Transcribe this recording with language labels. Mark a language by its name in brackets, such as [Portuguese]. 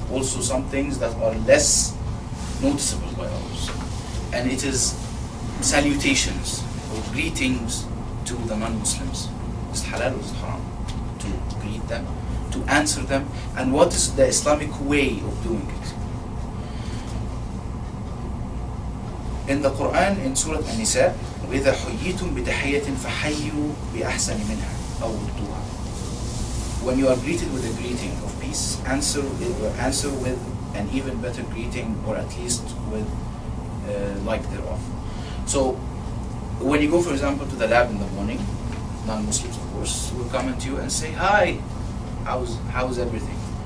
[English] Also some things that are less noticeable by others. And it is salutations or greetings to the non-Muslims. Is it halal or is it haram? To greet them, to answer them, and what is the Islamic way of doing it. In the Quran, in Surah An-Nisa, [Arabic] وَإِذَا حُيِّيتُم بِتَحِيَّةٍ فَحَيُّوا بِأَحْسَنِ مِنْهَا أَوْ رُدُّوهَا. [English] When you are greeted with a greeting of peace, answer with an even better greeting, or at least with like thereof. So when you go, for example, to the lab in the morning, non-Muslims of course will come to you and say, "Hi, how's everything?"